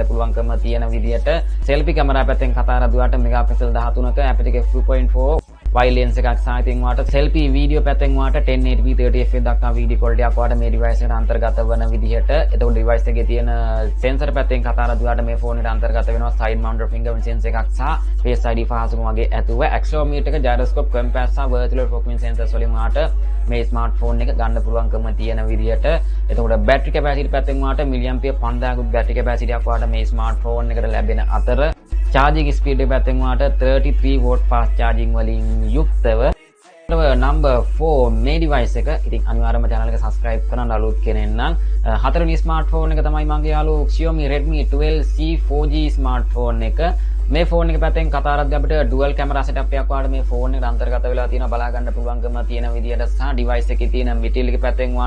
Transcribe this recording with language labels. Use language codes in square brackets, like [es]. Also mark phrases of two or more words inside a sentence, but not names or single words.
[si] පුළුවන්කම තියෙන විදියට [en] selfie camera [si] පැත්තෙන් කතා කරද්දී වාට megapixel 13ක [en] aperture f2.4 wide lens [si] එකක් සහ ඉතින් වාට [en] selfie video [si] පැත්තෙන් වාට 1080p 30fps දක්වා [en] video quality [si] එකක් වාට මේ device එකට අන්තර්ගත වන විදිහට එතකොට device එකේ තියෙන sensor පැත්තෙන් කතා කරද්දී වාට මේ phone එකට අන්තර්ගත වෙනවා [en] side mounted fingerprint sensor [si] එකක් සහ [en] face ID [si] පහසුකම් වගේ ඇතුව accelerometer එක [en] gyroscope compass [si] සහ [en] vertical focusing sensors [si] වලින් වාට මේ smartphone එක ගන්න පුළුවන්කම තියෙන විදිහට එතකොට [en] battery capacity [si] පැත්තෙන් වාට milliampere 5000 කුත් [en] battery capacity [si] එකක් වාට මේ smartphone එකට ලැබෙන අතර [en] charging speed [si] එක පැත්තෙන් වාට 33 [en] watt fast charging [si] වලින් යුක්තව number 4 මේ device එක ඉතින් අනිවාර්යයෙන්ම channel එක subscribe කරන්න අලුත් කෙනෙක් නම් හතරවෙනි smartphone එක තමයි මගේ යාළුවෝ Xiaomi Redmi 12C 4G smartphone එක මේ phone එක පැත්තෙන් කතා කරද්දී අපිට [en] dual camera setup [si] එකක් වාට මේ phone එකට අන්තර්ගත වෙලා තියෙනවා බලා ගන්න පුළුවන්කම තියෙන විදියට සහ device එකේ තියෙන material එක පැත්තෙන් වාට